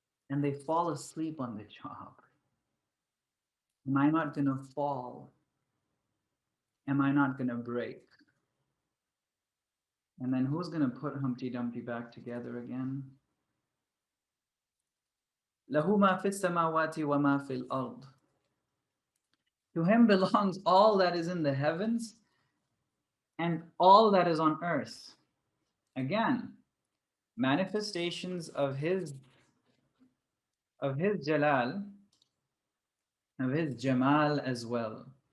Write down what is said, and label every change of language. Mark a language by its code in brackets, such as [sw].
[en] And they fall asleep on the job. Am I not going to fall? Am I not going to break? And then who's going to put Humpty Dumpty back together again? [ar] له ما في السماوات وما في الأرض. [en] To him belongs all that is in the heavens and all that is on earth. Again, manifestations of his jalal, of his jamal as well.